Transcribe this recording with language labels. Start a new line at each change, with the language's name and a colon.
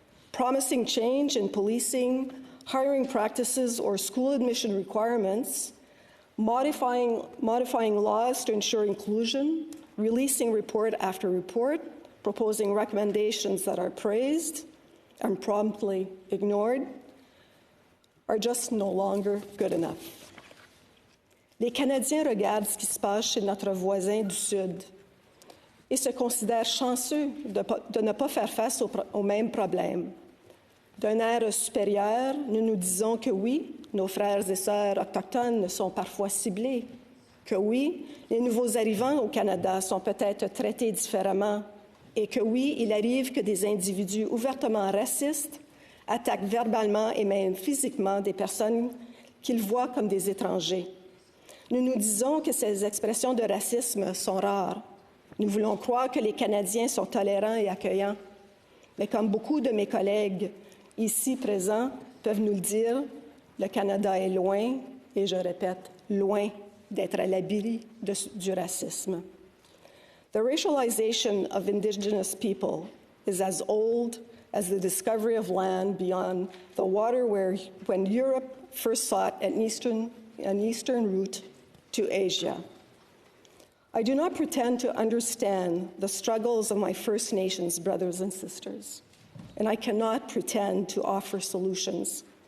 English: Promising change in policing, hiring practices, or school admission requirements, modifying laws to ensure inclusion, releasing report after report, proposing recommendations that are praised and promptly ignored, are just no longer good enough.
French: Les Canadiens regardent ce qui se passe chez notre voisin du Sud et se considèrent chanceux de ne pas faire face aux mêmes problèmes. D'un air supérieur, nous nous disons que oui, nos frères et sœurs autochtones sont parfois ciblés, que oui, les nouveaux arrivants au Canada sont peut-être traités différemment et que oui, il arrive que des individus ouvertement racistes attaquent verbalement et même physiquement des personnes qu'ils voient comme des étrangers. Nous nous disons que ces expressions de racisme sont rares. Nous voulons croire que les Canadiens sont tolérants et accueillants. Mais comme beaucoup de mes collègues ici présents peuvent nous le dire, le Canada est loin, et je répète, loin d'être à l'abri du racisme.
English: The racialization of Indigenous people is as old as the discovery of land beyond the water when Europe first sought an eastern route to Asia. I do not pretend to understand the struggles of my First Nations brothers and sisters, and I cannot pretend to offer solutions.